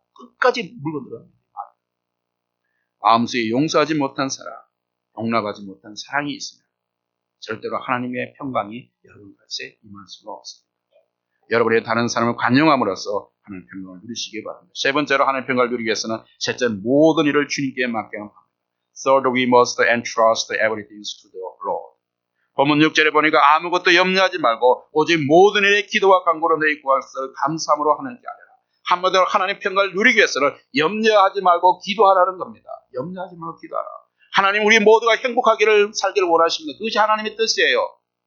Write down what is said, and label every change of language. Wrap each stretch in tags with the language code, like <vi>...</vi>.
<ko>끝까지 물고 들어갑니다. 마음속에 용서하지 못한 사랑, 용납하지 못한 사랑이 있으면 절대로 하나님의 평강이 여러분 곁에 임할 수가 없습니다. 여러분의 다른 사람을 관용함으로써 하나님의 평강을 누리시기 바랍니다. 세 번째로 하나님의 평강을 누리기 위해서는 셋째 모든 일을 주님께 맡겨야 합니다.</ko> <en>Third, we must entrust everything to the Lord.</en> <ko>본문 6절에 보니까 아무것도 염려하지 말고 오직 모든 일에 기도와 간구로 너희 구할 것을 감사함으로 하나님께 아뢰라. 한마디로 하나님의 평강을 누리기 위해서는 염려하지 말고 기도하라는 겁니다. 염려하지 말고 기도하라. 하나님 우리 모두가 행복하기를 살기를 원하십니다. 그것이 하나님의 뜻이에요.</ko>